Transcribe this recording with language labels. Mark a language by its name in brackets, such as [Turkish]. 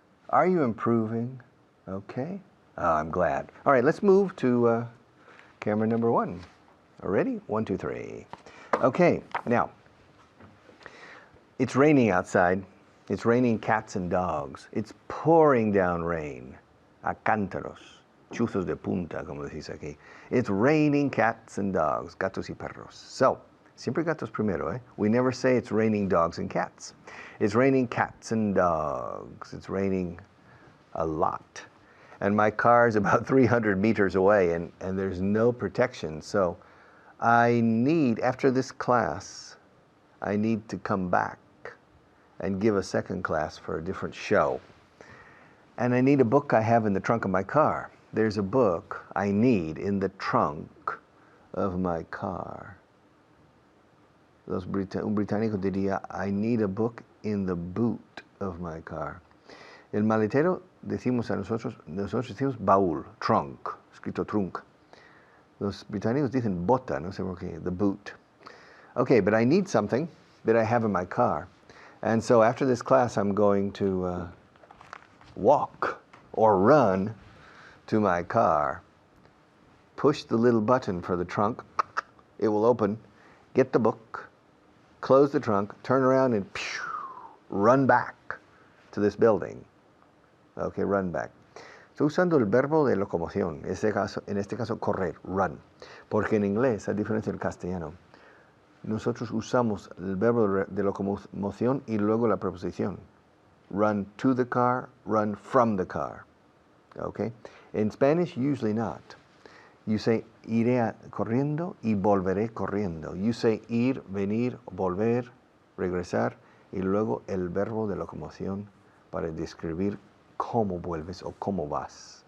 [English] Are you improving? Okay, I'm glad. All right, let's move to camera number 1. Ready? 1, 2, 3. Okay, now, it's raining outside. It's raining cats and dogs. It's pouring down rain. [Spanish] A cántaros, chuzos de punta, como decís aquí. [English] It's raining cats and dogs, [Spanish] gatos y perros. So, siempre gatos primero, eh? [English] We never say it's raining dogs and cats. It's raining cats and dogs. It's raining a lot. And my car is about 300 meters away, and there's no protection. So, I need, after this class, I need to come back and give a second class for a different show. And I need a book I have in the trunk of my car. There's a book I need in the trunk of my car. [Spanish] Un británico diría, [English] I need a book in the boot of my car. [Spanish] El maletero nosotros decimos baúl, trunk, escrito trunk. Los británicos dicen bota, no sé por qué, the boot. [English] Okay, but I need something that I have in my car. And so after this class, I'm going to walk or run to my car, push the little button for the trunk, it will open, get the book, close the trunk, turn around and run back to this building. Okay, run back. [Spanish] Estoy usando el verbo de locomoción, en este caso correr, run, porque en inglés, a diferencia del castellano, nosotros usamos el verbo de locomoción y luego la preposición. [English] Run to the car, run from the car. Okay? In Spanish, usually not. You say [Spanish] iré corriendo y volveré corriendo. [English] You say [Spanish] ir, venir, volver, regresar y luego el verbo de locomoción para describir cómo vuelves o cómo vas.